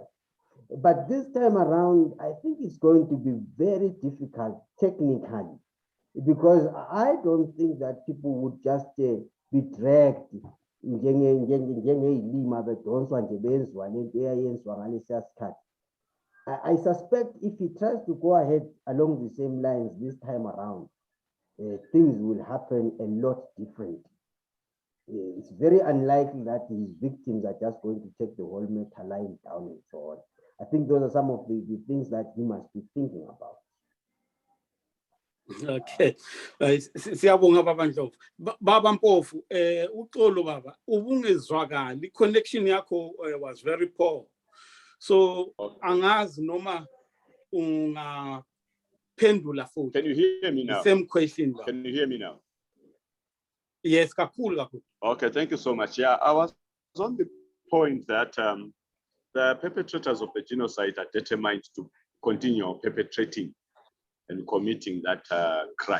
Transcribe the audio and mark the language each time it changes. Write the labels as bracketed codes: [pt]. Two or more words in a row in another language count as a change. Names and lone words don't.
[en] But this time around, I think it's going to be very difficult technically, because I don't think that people would just be dragged I suspect if he tries to go ahead along the same lines this time around, things will happen a lot different. It's very unlikely that his victims are just going to take the whole metal line down and so on. I think those are some of the things that he must be thinking about. [zu] Okay, siyabonga baba Ndlovu. Baba Mpofu, uxolo baba, ubungezwakali, connection yakho [en] was very poor. [zu] So angazi noma ungaphendula futhi. [en] Can you hear me now? The same question. Can you hear me now? Yes, kakhulu. Okay, thank you so much. Yeah, I was on the point that the perpetrators of the genocide are determined to continue perpetrating and committing that crime.